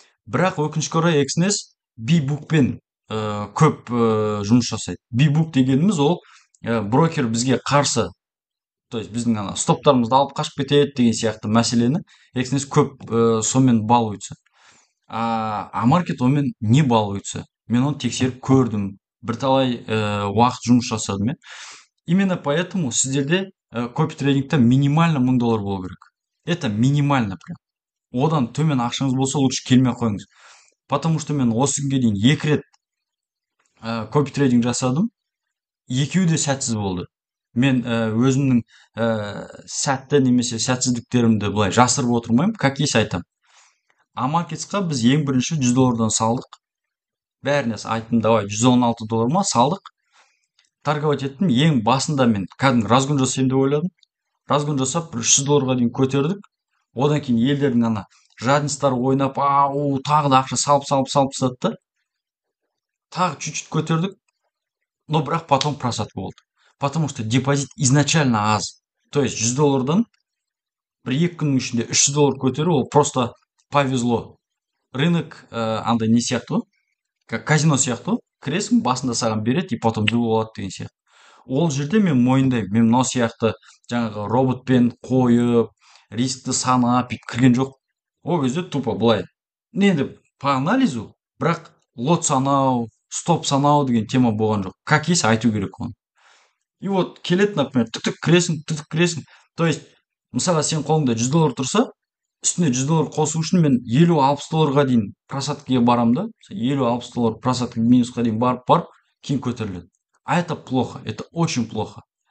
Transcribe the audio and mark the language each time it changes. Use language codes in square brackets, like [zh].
[kk] Бірақ өкінішке орай Exness бибукпен көп жұмыс жасайды. Бибук дегеніміз ол брокер бізге қарсы, то есть біздің ана стоптарымызды алып қашып кетеді деген сияқты мәселені Exness көп сонымен балуется. А маркет онымен не балуется? Мен оны тексеріп көрдім, бірталай уақыт жұмыс жасадым. [ru] Именно поэтому [kk] сіздерде копи трейдингта минимально 1000 доллар болу керек. [ru] Это минимально прям. [kk] Одан төмен ақшаңыз болса, лучше келмей қойыңыз. [ru] Потому что [kk] мен осы күнге дейін 2 рет копи трейдинг жасадым. Екеуі де сәтсіз болды. Мен өзімнің сәтті немесе сәтсіздіктерімді былай жасырып отырмаймын, [ru] как есть [kk] айтамын. Амаркетсқа біз ең бірінші 100 доллардан салдық. Бәріне айттым, давай 116 доллар ма салдық. Торговать еттім. Ең басында мен кәдімгі разгон жасаймын деп ойладым. Разгон жасап 300 долларға дейін көтердік. Одан кейін елдердің ана жадностары ойнап, тағы да ақша салып тастады. Тағы чуть-чуть көтердік. Но бірақ потом просадка болды. [ru] Потому что депозит изначально [kk] аз. То есть 100 доллардан бір 2 күннің ішінде 300 доллар көтеру, ол [ru] просто повезло. [kk] Рынок андай не сияқты, [ru] как казино [kk] сияқты, кіресің, басында саған береді, и потом ду болады деген сияқты. Ол жерде мен мойындаймын, мен мынау сияқты жаңағы роботпен қойып, рискті санап кірген жоқ. Ол кезде тупо былай. Енді [ru] по анализу, [kk] бірақ лот санау, стоп санау деген тема болған жоқ. [ru] Как есть [kk] айту керек оны. И вот келеді, например, түк кіресің. [ru] То есть, [kk] мысалға сен қолыңда 100 доллар тұрса, үстіне 100 доллар қосу үшін мен 50-60 долларға дейін просадкаға барам да, 50-60 доллар просадка минусқа дейін барып, кейін көтеріледі. [ru] А это плохо, это очень плохо.